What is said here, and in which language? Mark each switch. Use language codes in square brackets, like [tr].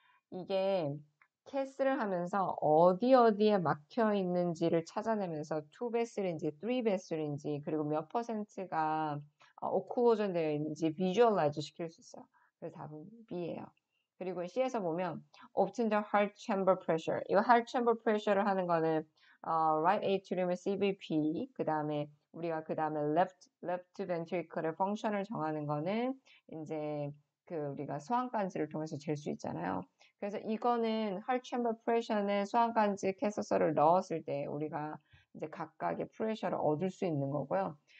[ko] 이게 캐스를 하면서 어디에 막혀 있는지를 찾아내면서 2베슬인지 3베슬인지 그리고 몇 퍼센트가 오클루전 되어 있는지 비주얼라이즈 시킬 수 있어요. 그래서 답은 B예요. 그리고 C에서 보면 [en] obtain the heart chamber pressure. [ko] 이거 heart chamber pressure를 하는 거는 right atrium의 CVP 그다음에 우리가 그다음에 left ventricle의 펑션을 정하는 거는 이제 우리가 소환간지를 통해서 잴 수 있잖아요. 그래서 이거는 heart chamber pressure는 소환간지 캐서서를 넣었을 때 우리가 이제 각각의 프레셔를 얻을 수 있는 거고요.